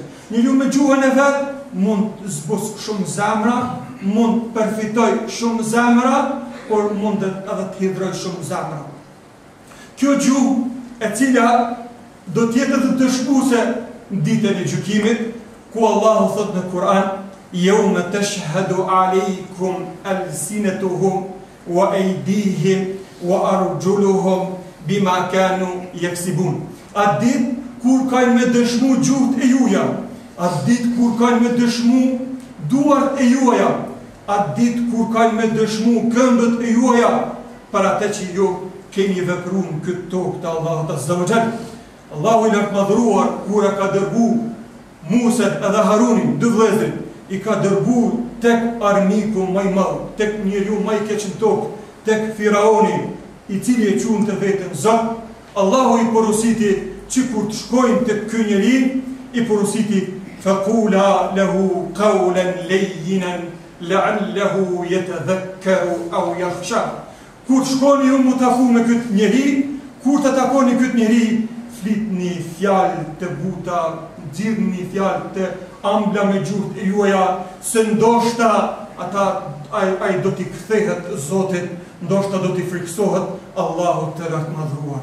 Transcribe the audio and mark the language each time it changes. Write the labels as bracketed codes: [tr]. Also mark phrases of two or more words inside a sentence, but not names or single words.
[sq] Njeriu me gjuhën e vet mund të zbus shumë zemra, mund të përfitoj shumë zemra, por mund edhe të hidhroj shumë zemra. Kjo gjuhë e cila do t'jetë edhe dëshmuese në ditën e gjykimit, ku Allahu thot në Kur'an: [ar] يوم تشهد عليكم ألسنتهم وأيديهم وأرجلهم بما كانوا يكسبون. [sq] Atë ditë kur kanë me dëshmu gjuhët e juaja, atë ditë kur kanë me dëshmu duart e juaja, atë ditë kur kanë me dëshmu këmbët e juaja, për atë që ju keni vepruar në këtë tokë të Allahut [ar] عز وجل. [sq] Allahu I lartë madhëruar, kur e ka dërgu Muset edhe Harunin, 2 vëllezërit, I ka dërgu tek armiku më I madh, tek njeriu më I keq në tokë, tek Firaoni, I cili e qunë të vetën Zot. Allahu I porositi që kur të shkojnë tek ky njeri, I porositi: [ar] فقولا له قولا لينا لعله يتذكر أو يخشى. [sq] Kur shkoni ju mu taku me këtë njeri, kur të takoni këtë njeri, flitni fjalë të buta, nxirrni fjalë të ambla me gjuhët e juaja, se ndoshta ai do t'i kthehet Zotit, ndoshta do t'i friksohet Allahut të lartë madhëruar.